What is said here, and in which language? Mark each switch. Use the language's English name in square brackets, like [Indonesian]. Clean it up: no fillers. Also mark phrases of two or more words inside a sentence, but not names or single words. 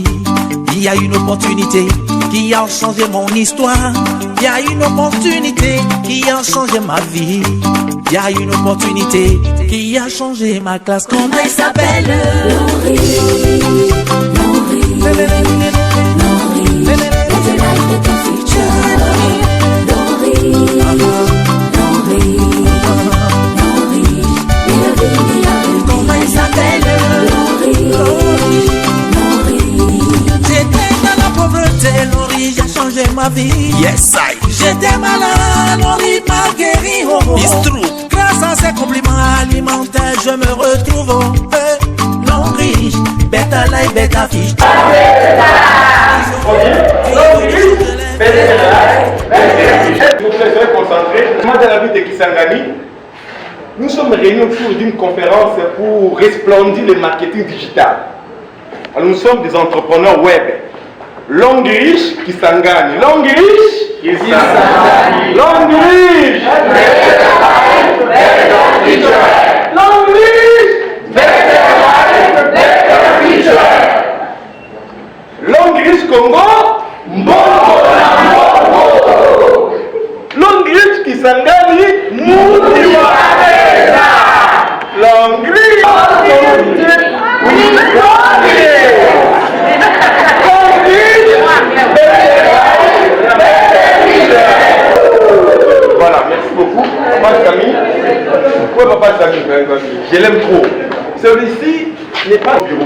[French] Il y a une opportunité qui a changé mon histoire. Il y a une opportunité qui a changé ma vie. Il y a une opportunité qui a changé ma classe. Comment elle s'appelle? Laurie, Laurie, Laurie, [English] let your life be the future. [French] Laurie, Laurie, Laurie, comment elle s'appelle? Laurie, Laurie. J'étais dans la pauvreté, Laurie, j'ai changé ma vie. [English] Yes, I. [French] J'étais malade, Laurie m'a guéri. [English] Oh, oh. It's true. [French] Grâce à ces compliments alimentaires, je me retrouve. Laurie, bêta life, bêta fiche. Vous serez concentrés. Moi, dans la ville de Kisangani, nous sommes réunis autour d'une conférence pour resplendir le marketing digital. Alors, nous sommes des entrepreneurs web. Longriche, Kisangani. Longriche, Kisangani. Longriche, Longriche, Congo, Mbongo. Longriche, Kisangani, Moutiwa. Longriche, voilà, merci beaucoup. Papa Samy. Pourquoi Papa Samy? Je l'aime trop. Celui-ci n'est pas au bureau.